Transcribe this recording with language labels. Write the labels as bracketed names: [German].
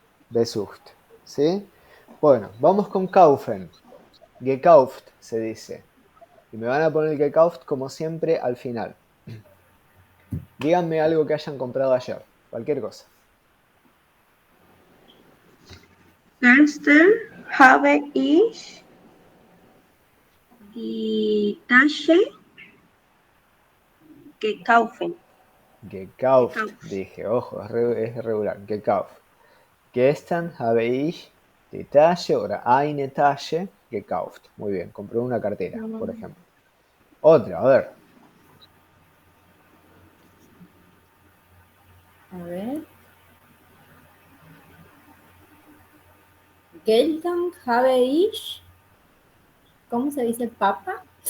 [German] Besucht. [Spanish] ¿Sí? Bueno, vamos con kaufen. Gekauft se dice. Y me van a poner el gekauft como siempre al final. Díganme algo que hayan comprado ayer. Cualquier cosa. [German] Gestern habe ich die Tasche gekauft. [Spanish] Gekauft, dije, ojo, es regular. [German] Gekauft. Gestern habe ich die Tasche oder eine Tasche gekauft. [Spanish] Muy bien, compré una cartera, por ejemplo. Otra, a ver. A ver. [German] Geltung habe ich. [Spanish] ¿Cómo se dice papa?